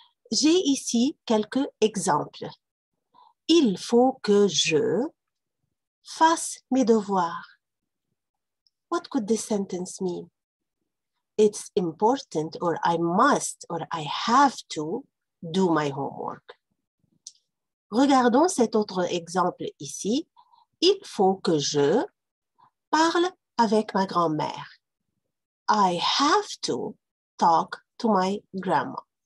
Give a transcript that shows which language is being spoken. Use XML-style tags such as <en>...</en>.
<fr>J'ai ici quelques exemples. Il faut que je fasse mes devoirs.</fr> <en>What could this sentence mean? It's important, or I must, or I have to do my homework.</en> <fr>Regardons cet autre exemple ici. Il faut que je parle avec ma grand-mère.</fr> <en>I have to talk to my grandma.</en>